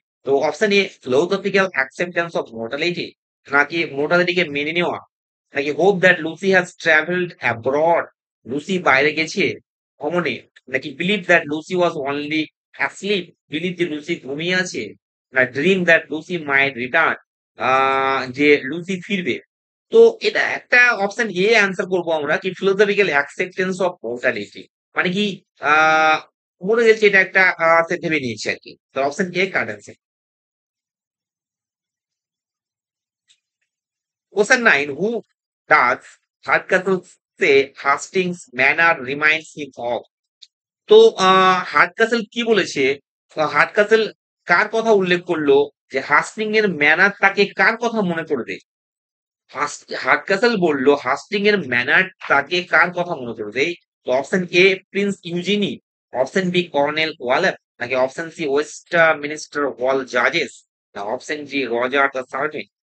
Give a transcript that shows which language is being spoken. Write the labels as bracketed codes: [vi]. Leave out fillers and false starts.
[bn] তো option A [en] philosophical acceptance of mortality, [bn] নাকি মোর্টালিটিকে মেনে নেওয়া, নাকি [en] hope that Lucy has travelled abroad, [bn] Lucy বাইরে গেছে ভ্রমণে, নাকি [en] believe that Lucy was only asleep, [bn] believe যে লুসি ঘুমিয়ে আছে, না [en] dream that Lucy might return, [bn] যে লুসি ফিরবে। তো এটা একটা অপশন এ অ্যান্সার করবো আমরা, কি [en] philosophical acceptance of mortality, [bn] মানে কি আহ মরে গেছে এটা একটা সে ভেবে নিয়েছে আর কি। তো option A correct answer. [en] Question 9. Who does Hardcastle say Hastings manner reminds him of? [bn] তো হার্ডকাসেল কি বলেছে? হার্ডকাসেল কার কথা উল্লেখ করলো যে হাস্টিং এর ম্যানার তাকে কার কথা মনে করে দেয়? হার্ডকাসেল বলল হাস্টিং এর ম্যানার তাকে কার কথা মনে করে দেয়? তো option A Prince Eugenie, option B colonel ওয়ালার, নাকি অপশন সি ওয়েস্ট মিনিস্টার ওয়াল জাজেস, না option G Roger the sergeant.